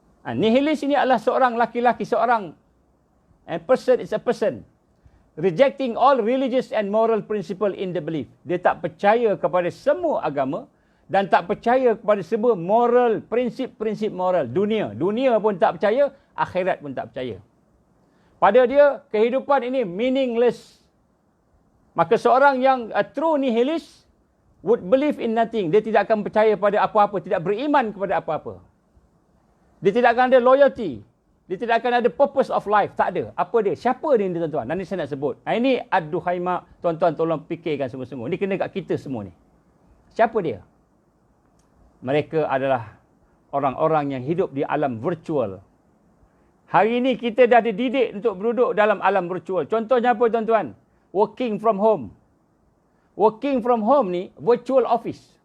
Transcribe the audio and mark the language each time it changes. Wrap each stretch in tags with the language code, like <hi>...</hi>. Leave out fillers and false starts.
<ms>Nihilis ini adalah seorang laki-laki, seorang</ms> <en>person is a person. Rejecting all religious and moral principle in the belief.</en> <ms>Dia tak percaya kepada semua agama dan tak percaya kepada semua moral, prinsip-prinsip moral. Dunia pun tak percaya, akhirat pun tak percaya. Pada dia, kehidupan ini meaningless. Maka seorang yang</ms> <en>a true nihilist would believe in nothing.</en> <ms>Dia tidak akan percaya pada apa-apa, tidak beriman kepada apa-apa. Dia tidak akan ada loyalty. Dia tidak akan ada</ms> <en>purpose of life.</en> <ms>Tak ada. Apa dia? Siapa dia ni tuan-tuan? Nanti saya nak sebut. Ini ad-duhaima. Tuan-tuan tolong fikirkan sungguh-sungguh. Ini kena kat kita semua ni. Siapa dia? Mereka adalah orang-orang yang hidup di alam virtual. Hari ini kita dah dididik untuk duduk dalam alam virtual. Contohnya apa tuan-tuan?</ms> <en>Working from home. Working from home ni virtual office.</en>